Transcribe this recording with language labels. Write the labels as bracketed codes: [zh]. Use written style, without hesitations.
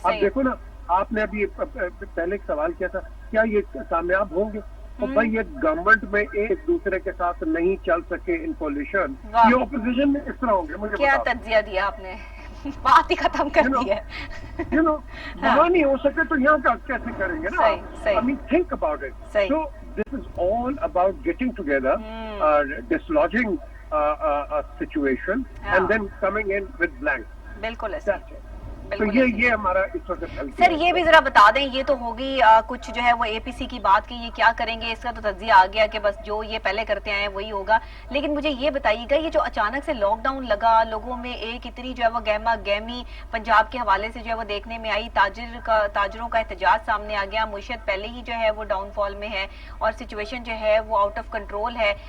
[ur] اب دیکھو نا, آپ نے ابھی پہلے ایک سوال کیا تھا کیا یہ کامیاب ہوں گے؟ تو بھائی یہ گورنمنٹ میں ایک دوسرے کے ساتھ نہیں چل سکے ان کولیشن, یہ اپوزیشن میں اس طرح ہوں گے. مجھے کیا تجزیہ دیا آپ نے, بات ہی ختم کر دی ہے. وہاں نہیں ہو سکے تو یہاں کا کیسے کریں گے نا؟ [en] I mean think about it. So this is all about getting together, dislodging a situation and then coming in with blank. [ur] بالکل ایسا. تو یہ ہمارا اس وقت. سر یہ بھی ذرا بتا دیں, یہ تو ہوگی کچھ جو ہے وہ اے پی سی کی بات کی, یہ کیا کریں گے اس کا تو تجزیہ آ گیا کہ بس جو یہ پہلے کرتے آئے ہیں وہی ہوگا. لیکن مجھے یہ بتائیے گا یہ جو اچانک سے لاک ڈاؤن لگا, لوگوں میں ایک اتنی جو ہے وہ گہما گہمی پنجاب کے حوالے سے جو ہے وہ دیکھنے میں آئی, تاجروں کا احتجاج سامنے آ گیا, معیشت پہلے ہی جو ہے وہ ڈاؤن فال میں ہے اور سچویشن جو ہے وہ آؤٹ آف کنٹرول ہے.